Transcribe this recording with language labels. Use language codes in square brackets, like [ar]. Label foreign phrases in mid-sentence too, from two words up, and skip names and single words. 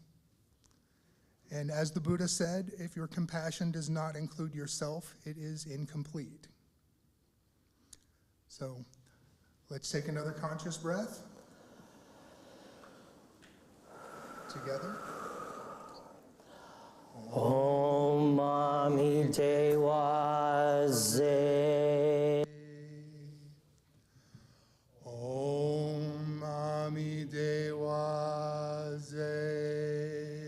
[en] And as the Buddha said, if your compassion does not include yourself, it is incomplete. So let's take another conscious breath together. [bo] ཨོཾ་མ་ཎི་དེ་ཝ་ཛེ. ཨོཾ་མ་ཎི་དེ་ཝ་ཛེ.